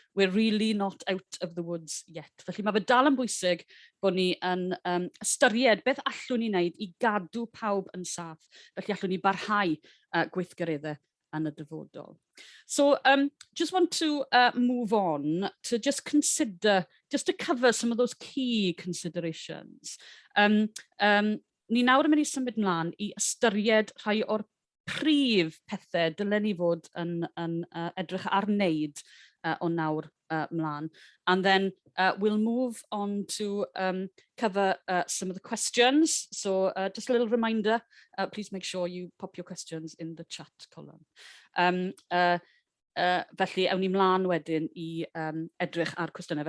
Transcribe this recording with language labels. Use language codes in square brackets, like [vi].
[en] We're really not out of the woods yet. [cy] Felly mae fe dal yn bwysig bod ni yn ystyried beth allwn ni wneud I gadw pawb yn saff. Felly allwn ni barhau gweithgareddau yn y dyfodol. [en] So just want to move on to just consider, just to cover some of those key considerations. [cy] Ni nawr yn mynd I symud mlaen I ystyried rhai o'r prif pethau dylen ni fod yn edrych ar wneud o nawr mlaen. [en] And then we'll move on to cover some of the questions. So just a little reminder, please make sure you pop your questions in the chat column. [cy] Felly, awn ni mlaen wedyn I edrych ar cwestiynau.